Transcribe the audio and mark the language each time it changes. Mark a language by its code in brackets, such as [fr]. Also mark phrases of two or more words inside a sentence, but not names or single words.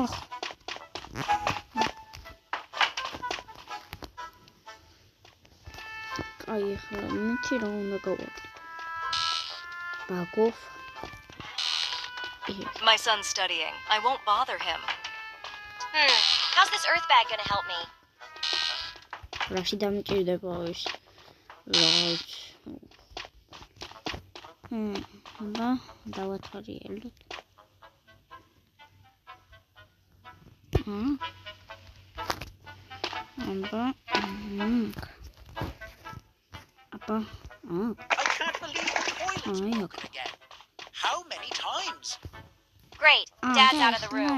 [en] My son's studying. I won't bother him. How's this earth bag gonna help me? [ka] Rashi დამჭირდება ის. აბა დავათვალიეროთ. [en] I can't believe the toilet's broken again. How many times? Great. Dad's out of the room.